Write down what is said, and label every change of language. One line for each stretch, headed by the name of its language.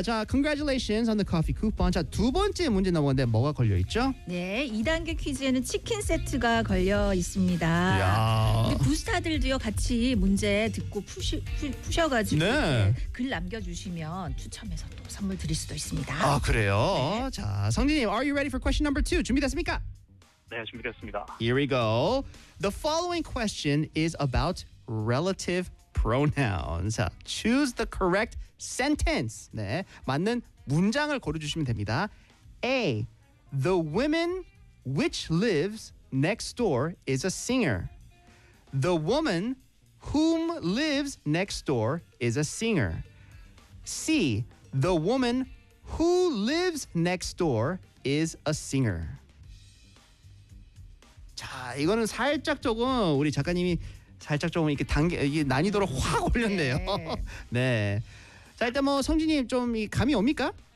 English: 자, congratulations on the coffee coupon.
Korean: 자, 두 번째 문제 넘어가는데 뭐가 걸려있죠? 네, 2단계 퀴즈에는 치킨 세트가 걸려있습니다. 근데 부스타들도요 같이 문제 듣고 푸셔가지고 네. 네, 글 남겨주시면 추첨해서 또 선물 드릴 수도 있습니다. 아, 그래요? 네.
English: 자, 성진님, are you ready for question number two?
Korean: 준비됐습니까? 네, 준비됐습니다.
English: Here we go. The following question is about relative pronouns. Choose the correct sentence.
Korean: 네, 맞는 문장을 고르주시면 됩니다.
English: A. The woman which lives next door is a singer. The woman whom lives next door is a singer. C. The woman who lives next door is a singer.
Korean: 자, 이거는 살짝 조금 우리 작가님이 살짝 조금 이렇게 단계 이게 난이도를 확 올렸네요. 네. 네. 자, 일단 뭐 성진님 좀 이 감이 옵니까?